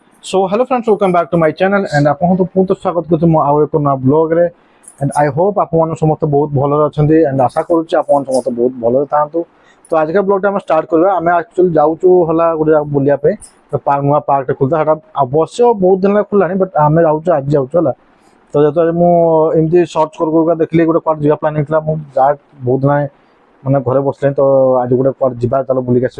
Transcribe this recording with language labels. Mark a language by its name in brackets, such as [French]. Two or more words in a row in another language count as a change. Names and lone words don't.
[English] So hello friends, welcome back to my channel and [Odia] ଆପଣଙ୍କୁ ପୁଣି ସ୍ୱାଗତ କରୁଛି ମୁଁ ଆଉ ଏକ ନୂଆ ବ୍ଲଗରେ [English] and I hope [Odia] ଆପଣମାନେ ସମସ୍ତେ ବହୁତ ଭଲରେ ଅଛନ୍ତି and ଆଶା କରୁଛି ଆପଣମାନେ ସମସ୍ତେ ବହୁତ ଭଲରେ ଥାଆନ୍ତୁ। ତ ଆଜିକା ବ୍ଲଗଟା ଆମେ ଷ୍ଟାର୍ଟ କରିବା। ଆମେ ଆକ୍ଚୁଆଲି ଯାଉଛୁ ହେଲା ଗୋଟେ ବୁଲିବା ପାଇଁ ନୂଆ ପାର୍କଟେ ଖୋଲିଥିଲା ସେଟା ଅବଶ୍ୟ ବହୁତ ଦିନ ହେଲା ଖୋଲିଲାଣି ବଟ୍ ଆମେ ଯାଉଛୁ ଆଜି ଯାଉଛୁ ହେଲା। ତ ଯେତେବେଳେ ମୁଁ ଏମିତି ସର୍ଚ୍ଚ କରୁ ଦେଖିଲି ଗୋଟେ କୁଆଡ଼େ ଯିବା ପ୍ଲାନିଂ ଥିଲା ମୁଁ ଯାହା ବହୁତ ଦିନ ମାନେ ଘରେ ବସିଲେଣି ତ ଆଜି ଗୋଟେ କୁଆଡ଼େ ଯିବା ଚାଲ ବୁଲିକି ଆସିବା।